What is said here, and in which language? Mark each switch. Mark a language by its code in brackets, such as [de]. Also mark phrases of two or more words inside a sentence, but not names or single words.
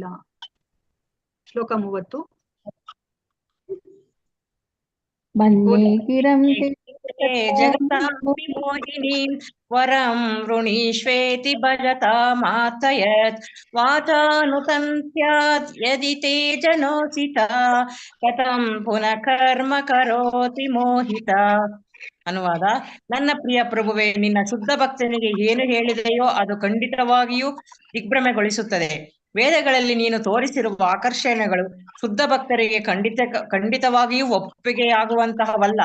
[kn] ಶ್ಲೋಕ 30. [sa] ಮನ್ಯೇ ಗಿರಂ ಜಗತಾಂ ವರಂ ವೃಣೀಷ್ವೇತಿ ಭಜತಾ ಮಾತಯತ್ ವಾಚಾನುತಂತ್ಯಾತ್ ಯದಿ ತೇ ಜನೋಸಿತ ಕಥಂ ಪುನಃ ಕರ್ಮ ಕರೋತಿ ಮೋಹಿತ. [kn] ಅನುವಾದ: ನನ್ನ ಪ್ರಿಯ ಪ್ರಭುವೆ, ನಿನ್ನ ಶುದ್ಧ ಭಕ್ತನಿಗೆ ಏನು ಹೇಳಿದೆಯೋ ಅದು ಖಂಡಿತವಾಗಿಯೂ ದಿಗ್ಭ್ರಮೆಗೊಳಿಸುತ್ತದೆ. ವೇದಗಳಲ್ಲಿ ನೀನು ತೋರಿಸಿರುವ ಆಕರ್ಷಣೆಗಳು ಶುದ್ಧ ಭಕ್ತರಿಗೆ ಖಂಡಿತವಾಗಿಯೂ ಒಪ್ಪಿಗೆಯಾಗುವಂತಹವಲ್ಲ.